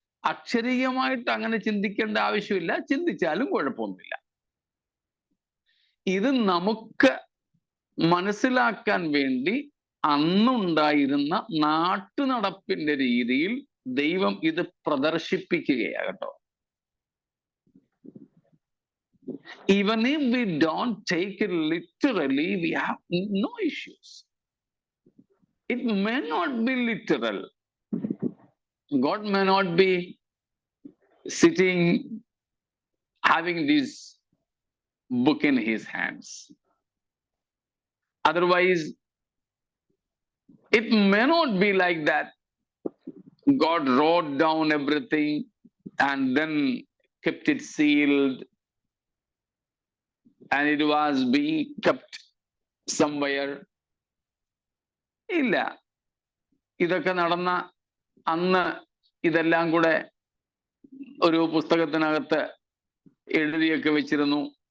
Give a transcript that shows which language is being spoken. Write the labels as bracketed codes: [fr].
[ml] അക്ഷരീയമായിട്ട് അങ്ങനെ ചിന്തിക്കേണ്ട ആവശ്യമില്ല, ചിന്തിച്ചാലും കുഴപ്പമൊന്നുമില്ല. ഇത് നമുക്ക് മനസ്സിലാക്കാൻ വേണ്ടി അന്നുണ്ടായിരുന്ന നാട്ടുനടപ്പിന്റെ രീതിയിൽ ദൈവം ഇത് പ്രദർശിപ്പിക്കുകയാകട്ടോ. [en] Even if we don't take it literally, we have no issues. It may not be literal. God may not be sitting having this book in his hands. Otherwise, it may not be like that. God wrote down everything and then kept it sealed, and it was being kept somewhere. [ml] ഇല്ല, ഇതൊക്കെ നടന്ന അന്ന് ഇതെല്ലാം കൂടെ ഒരു പുസ്തകത്തിനകത്ത് എഴുതിയൊക്കെ വെച്ചിരുന്നു.